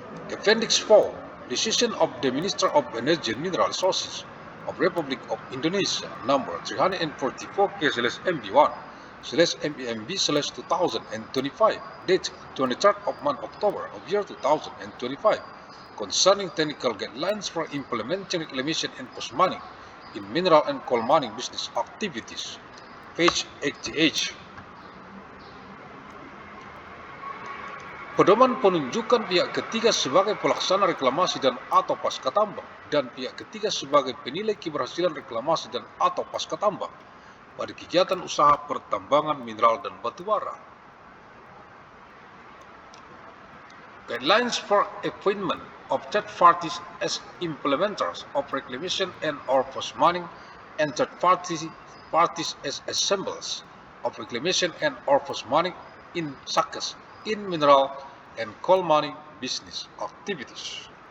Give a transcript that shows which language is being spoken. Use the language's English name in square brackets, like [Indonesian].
[English] Appendix 4 Decision of the Minister of Energy and Mineral Resources of Republic of Indonesia number 344K/MB1/MEMB/2025 date 23rd of month October of year 2025 concerning technical guidelines for implementing reclamation and post-mining in mineral and coal mining business activities, page 88. [Indonesian] Pedoman penunjukan pihak ketiga sebagai pelaksana reklamasi dan atau pasca tambang dan pihak ketiga sebagai penilai keberhasilan reklamasi dan atau pasca tambang pada kegiatan usaha pertambangan mineral dan batubara. [English] Guidelines for appointment of third parties as implementers of reclamation and or post-mining and third parties as assemblers of reclamation and or post-mining in SACES in mineral and coal mining business activities.